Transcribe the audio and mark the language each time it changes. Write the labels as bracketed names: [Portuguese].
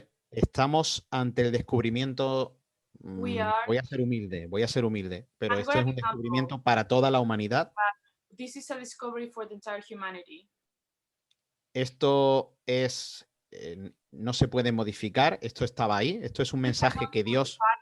[Spanish] Estamos ante el descubrimiento. Voy a ser humilde, pero esto es un descubrimiento para toda la humanidad. [English] This is a discovery for the entire humanity. [Spanish] Esto es, no se puede modificar, esto estaba ahí, esto es un mensaje que Dios...